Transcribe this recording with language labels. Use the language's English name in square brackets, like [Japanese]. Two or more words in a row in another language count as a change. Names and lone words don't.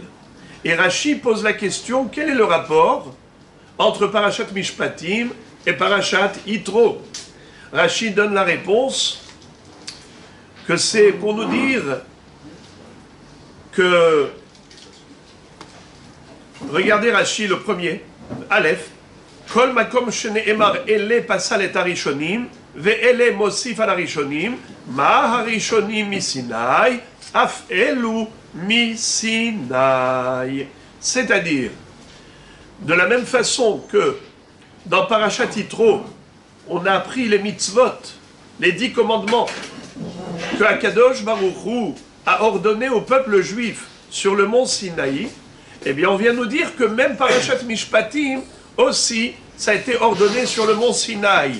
[French] Et Rashi pose la question, quel est le rapport entre Parashat Mishpatim et Parashat Yitro? Rashi donne la réponse que c'est pour nous dire que, regardez Rashi le premier, [Hebrew] א, כל מקום שנאמר אלה פסל את הראשונים, ואלה מוסיף על הראשונים, מה הראשונים מסיני, אף אלו מסיני. [French] C'est-à-dire, de la même façon que dans Parashat Yitro, on a appris les mitzvot, les 10 commandements, que Akadosh Baruch Hu a ordonné au peuple juif sur le mont Sinaï, eh bien on vient nous dire que même Parashat Mishpatim aussi, ça a été ordonné sur le mont Sinaï.